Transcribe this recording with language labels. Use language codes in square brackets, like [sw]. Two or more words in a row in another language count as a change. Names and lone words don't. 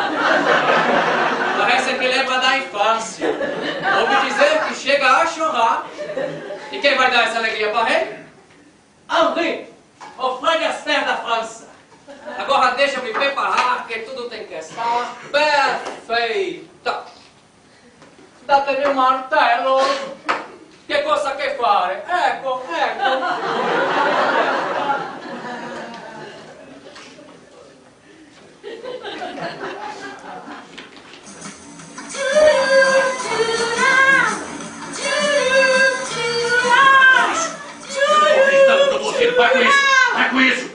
[pt] Parece que lembra da infância. Ouvi dizer que chega a chorar. E quem vai dar essa alegria para ele? Henri, o Fred Astaire da França. Agora deixa eu me preparar, que tudo tem que estar perfeito. [it] Datemi un martello. Che cosa che fare? Ecco, ecco. [pt] Vai com isso! Vai com isso!